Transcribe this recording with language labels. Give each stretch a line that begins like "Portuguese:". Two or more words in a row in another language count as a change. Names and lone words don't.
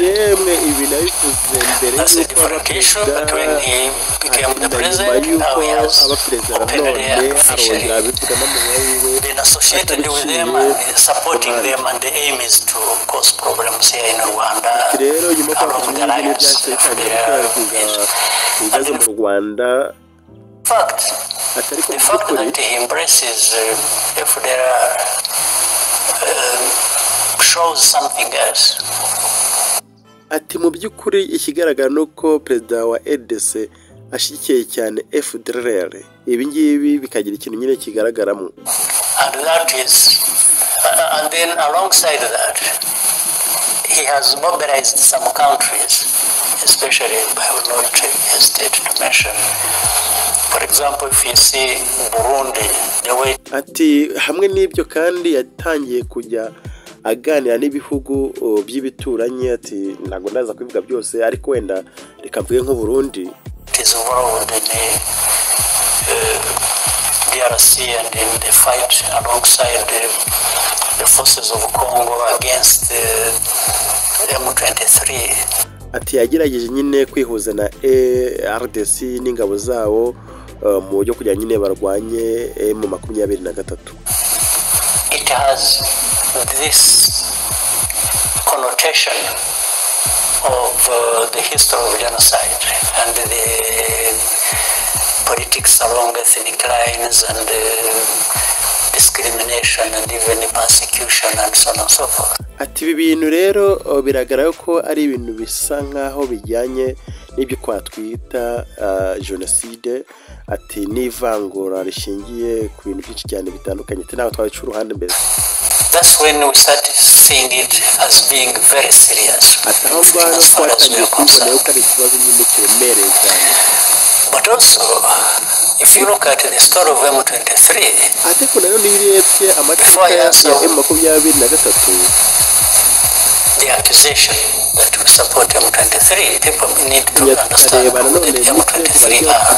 English: That's a different issue, but when he became the president, now he has openly and officially been associated with them and supporting them, and the aim is to cause problems here in Rwanda along the lines of the fact that he embraces FDLR shows something else.
Kinyarwanda: Ati mu by'ukuri ikigaragara nuko perezida wa RDC ashyigikiye cyane FDLR, ibi ngibi bikagira ikintu nyine kigaragaramo.
English: And that is and then alongside that he has mobilized some countries, especially I will not hesitate to mention. For example, if you see Burundi, the way
Kinyarwanda: ati hamwe n'ibyo kandi yatangiye kujya aganira n'ibihugu by'ibituranyi, ati ntago ndaza kubivuga byose ariko wenda reka mvuge nko Burundi
English: is involved in the DRC and in the fight alongside the forces of Congo against M23.
Kinyarwanda: Ati yagerageje nyine kwihuza na RDC n'ingabo zawo mu buryo kugira nyine barwanye M23.
English: It has this connotation of the history of genocide and the politics along ethnic lines and discrimination and even persecution and so on and so forth.
Kinyarwanda: Ati ibi bintu rero biragaragara ko ari ibintu bisa nkaho bijyanye n'ibyo twatwita genocide, ati n'ivangura rishingiye ku bintu byinshi cyane bitandukanye, ati naho twabica uruhande mbere.
English: That's when we start seeing it as being very serious. As far as we are concerned. But also, if you look at the story of M23, before I answer the accusation that we support M23, people need to understand who the M23 are.